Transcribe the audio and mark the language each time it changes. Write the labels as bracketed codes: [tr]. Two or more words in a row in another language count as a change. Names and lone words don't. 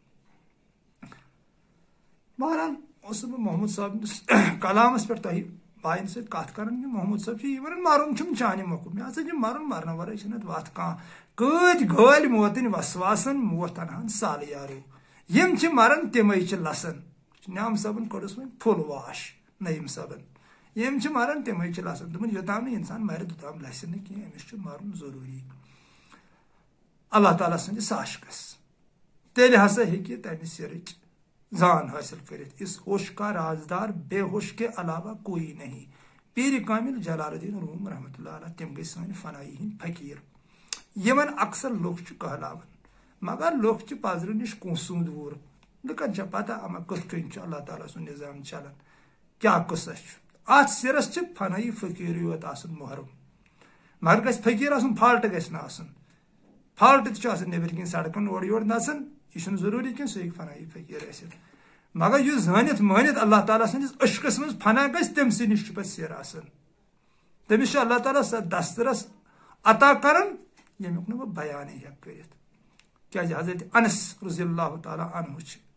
[ks] بہرحال اوسُس بہٕ محمود صٲبنِس کلامس پٮ۪ٹھ تۄہہِ باین سۭتۍ کتھ کران کہ محمود صٲب چھُ یہِ ونان مرُن چھُنہٕ چانہِ مۄکھٕ مےٚ ہسا چھُ مرُن مرنہٕ ورٲے چھنہٕ اتھ وتھ کانٛہہ کۭتۍ گٲلۍ موتٕنۍ وسواسن موت انہن سال یارو یم چھِ مران تِمے چھِ لسان نعام صٲبن کوٚڑُس وۄنۍ [en] full wash [ks] نعیٖم صٲبن یم چھِ مران تِمے چھِ لسان دوٚپُن یوٚتام نہٕ انسان مرِ توٚتام لسہِ نہٕ کینٛہہ أمِس چھُ مرُن ضروٗری اللہ تعالیٰ سٕنٛدِس عاشقس تیٚلہِ ہسا ہیٚکہِ تمہِ سِرٕچ زان حٲصِل کٔرِتھ [ur] اس ہوش کا رازدار بے ہوش کے علاوہ کوئی نہیں [ks] پیر کامل جلال الدین روم [ar] رحمۃ اللہ علیہ [ks] تم گئی سٲنۍ فنایی ہٕنٛدۍ فقیٖر یمن اکثر لُکھ چھِ کہلاوان مگر لُکھ چھِ پزرٕ نِش کونٛسوٗ دوٗر لُکن چھےٚ پتہ اما کِتھ کٔنۍ چھُ اللہ تعالیٰ سُنٛد نظام چلان کیٛاہ قٕصہ چھُ اتھ سِرس چھِ فنایی فقیٖرٕے یوت آسان محرم مگر گژھِ فقیٖر آسُن فالٹہٕ گژھِ نہٕ آسُن فالٹہٕ تہِ چھُ آسان نیٚبرۍ کِنۍ سڑکن اورٕ یورٕ نژان یہ چھُنہٕ ضروٗری کینٛہہ سُہ ہیٚکہِ فنایی فقیٖر ٲسِتھ مگر یُس زٲنِتھ مٲنِتھ اللہ تعالیٰ سٕنٛدِس عشقس منٛز فنا گژھِ تٔمۍ سٕے نِش چھُ پتہٕ سِر آسان تٔمِس چھُ اللہ تعالیٰ سۄ دسترس عطا کران ییٚمیُک نہٕ بہٕ بیانٕے ہٮ۪کہٕ کٔرِتھ کیٛازِ حضرت انس [ar] رضی اللہ تعالیٰ عنہُ [ks] چھِ